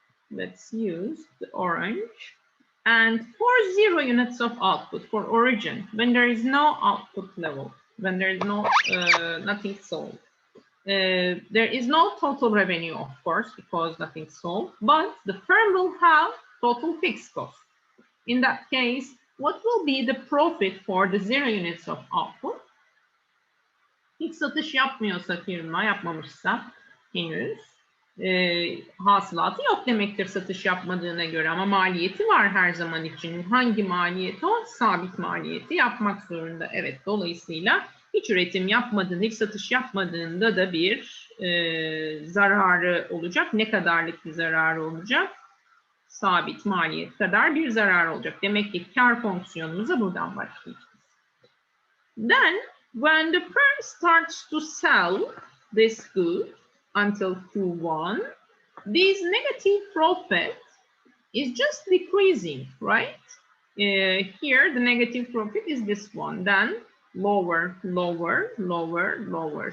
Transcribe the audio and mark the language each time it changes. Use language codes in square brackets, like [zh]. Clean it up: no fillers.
[en] Let's use the orange. And for 0 units of output for origin, when there is no output level, when there is no nothing sold, there is no total revenue, of course, because nothing's sold, but the firm will have total fixed cost. In that case, what will be the profit for the 0 units of output? [tr] Hiç satış yapmıyorsa firma, yapmamışsa henüz hasılatı yok demektir satış yapmadığına göre, ama maliyeti var her zaman için. Hangi maliyeti o? Sabit maliyeti yapmak zorunda. Evet, dolayısıyla hiç üretim yapmadığında, hiç satış yapmadığında da bir zararı olacak. Ne kadarlık bir zararı olacak? Sabit maliyet kadar bir zarar olacak. Demek ki kar fonksiyonumuza buradan başlayacağız. [en] Then, when the firm starts to sell this good until Q1, this negative profit is just decreasing, right? Here, the negative profit is this one, then lower, lower, lower, lower.